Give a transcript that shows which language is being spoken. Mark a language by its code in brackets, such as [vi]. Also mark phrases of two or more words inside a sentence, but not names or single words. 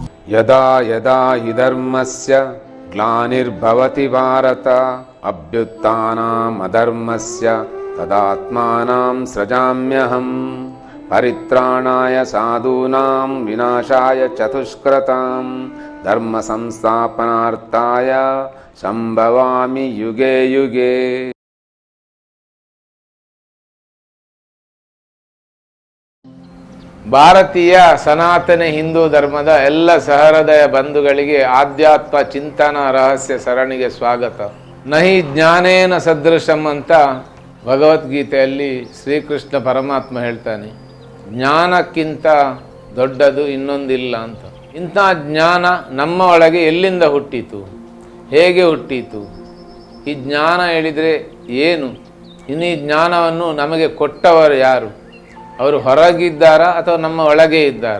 [sa] ಯದಾ ಯದಾ ಹಿ ಧರ್ಮಸ್ಯ ಗ್ಲಾನಿರ್ಭವತಿ ಭಾರತ ಅಭ್ಯುತ್ಥಾನಂ ಅಧರ್ಮಸ್ಯ ತದಾತ್ಮಾನಂ ಸೃಜಾಮ್ಯಹಂ ಪರಿತ್ರಾಣಾಯ ಸಾಧೂನಾಂ ವಿನಾಶಾಯ ಚತುಷ್ಕೃತಾಂ ಧರ್ಮ ಸಂಸ್ಥಾಪನಾರ್ಥಾಯ ಸಂಭವಾಮಿ ಯುಗೆ ಯುಗೆ. [kn] ಭಾರತೀಯ ಸನಾತನ ಹಿಂದೂ ಧರ್ಮದ ಎಲ್ಲ ಸಹೃದಯ ಬಂಧುಗಳಿಗೆ ಆಧ್ಯಾತ್ಮ ಚಿಂತನ ರಹಸ್ಯ ಸರಣಿಗೆ ಸ್ವಾಗತ. [sa] ನಹಿ ಜ್ಞಾನೇನ ಸದೃಶಂ [kn] ಅಂತ ಭಗವದ್ಗೀತೆಯಲ್ಲಿ ಶ್ರೀಕೃಷ್ಣ ಪರಮಾತ್ಮ ಹೇಳ್ತಾನೆ. ಜ್ಞಾನಕ್ಕಿಂತ ದೊಡ್ಡದು ಇನ್ನೊಂದಿಲ್ಲ ಅಂತ. ಇಂಥ ಜ್ಞಾನ ನಮ್ಮ ಒಳಗೆ ಎಲ್ಲಿಂದ ಹುಟ್ಟಿತು, ಹೇಗೆ ಹುಟ್ಟಿತು, ಈ ಜ್ಞಾನ ಹೇಳಿದರೆ ಏನು, ಇನ್ನು ಈ ಜ್ಞಾನವನ್ನು ನಮಗೆ ಕೊಟ್ಟವರು ಯಾರು, ಅವರು ಹೊರಗಿದ್ದಾರಾ ಅಥವಾ ನಮ್ಮ ಒಳಗೆ ಇದ್ದಾರಾ?